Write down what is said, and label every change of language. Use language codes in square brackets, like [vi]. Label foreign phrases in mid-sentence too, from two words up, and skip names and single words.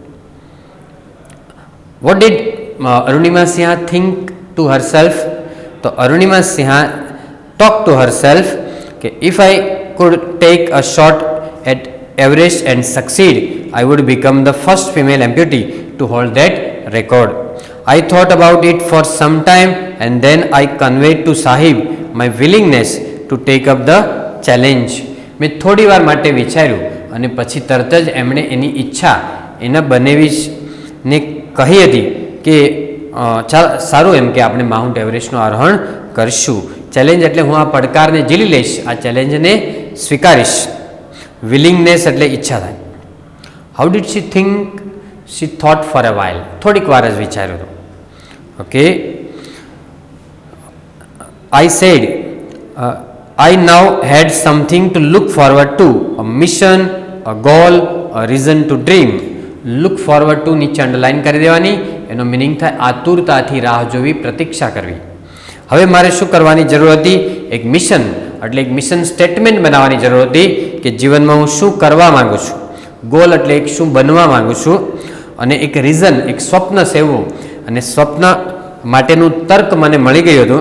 [en] what did Arunima Sinha think to herself, તો Arunima Sinha talk to herself કે if I could take a shot at Everest and succeed, I would become the first female amputee to hold that record. I thought about it for some time and then I conveyed to Sahib my willingness to take up the challenge. [gu] મેં થોડી વાર માટે વિચાર્યું અને પછી તરત જ એમણે એની ઈચ્છા એના બનેવીને કહી હતી કે ચાલ સારું એમ કે આપણે માઉન્ટ એવરેસ્ટનું આરોહણ કરીશું. ચેલેન્જ એટલે હું આ પડકારને ઝીલી લઈશ, આ ચેલેન્જને સ્વીકારીશ. વિલિંગનેસ એટલે ઈચ્છા થાય. [en] how did she think? She thought for a while, [gu] થોડીક વાર જ વિચાર્યું હતું. ઓકે, [en] I said I now had something to look forward to, a mission, a goal, a reason to dream. Look forward to [gu] નીચે અંડરલાઇન કરી દેવાની, એનો મિનિંગ થાય આતુરતાથી રાહ જોવી, પ્રતીક્ષા કરવી. હવે મારે શું કરવાની જરૂર હતી? એક મિશન એટલે એક મિશન સ્ટેટમેન્ટ બનાવવાની જરૂર હતી કે જીવનમાં હું શું કરવા માંગુ છું. ગોલ એટલે એક શું બનવા માંગુ છું, અને એક રીઝન, એક સ્વપ્ન સેવવું, અને સ્વપ્ન માટેનું તર્ક મને મળી ગયું હતું.